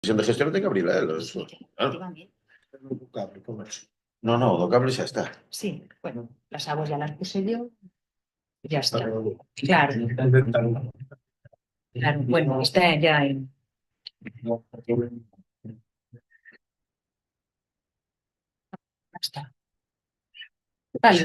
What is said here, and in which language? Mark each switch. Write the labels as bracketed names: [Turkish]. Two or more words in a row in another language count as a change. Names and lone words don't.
[Galician] Comisión de gestión ten que abrila, [Spanish] Sí, claro. efectivamente. [Galician] No, no, do cable xa está. [Spanish] Sí, bueno, las aguas ya las puse yo, ya está. Claro, claro, bueno, está ya en. Ya está. Vale,